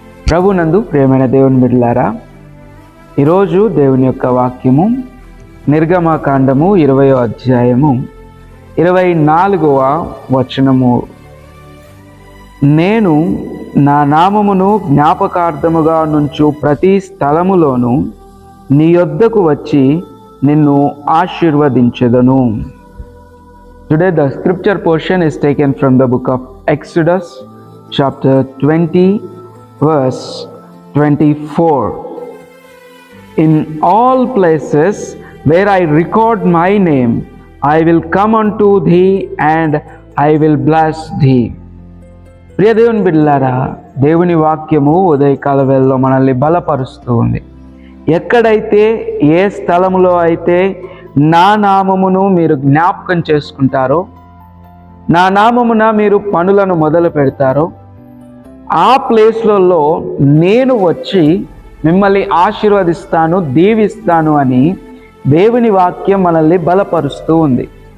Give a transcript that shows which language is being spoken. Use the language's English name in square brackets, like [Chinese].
[Telugu] ప్రభునందు ప్రియమైన దేవుని బిడ్డలారా, ఈరోజు దేవుని యొక్క వాక్యము నిర్గమకాండము 20వ అధ్యాయము 24వ వచనము. నేను నా నామమును జ్ఞాపకార్థముగా నుంచు ప్రతి స్థలములోను నీ యొద్దకు వచ్చి నిన్ను ఆశీర్వదించెదను. [English] Today the scripture portion is taken from the book of Exodus chapter 20 verse 24. In all places where I record my name, I will come unto thee and I will bless thee. [Telugu] ప్రియ దేవుని బిడ్డలారా, దేవుని వాక్యము ఉదయకాల వేళలో మనల్ని బలపరుస్తూ ఉంది. ఎక్కడైతే, ఏ స్థలములో అయితే నా నామమును మీరు జ్ఞాపకం చేసుకుంటారో, నా నామమున మీరు పనులను మొదలు పెడతారో, ఆ ప్లేస్లలో నేను వచ్చి మిమ్మల్ని ఆశీర్వదిస్తాను, దీవిస్తాను అని దేవుని వాక్యం మనల్ని బలపరుస్తూ ఉంది.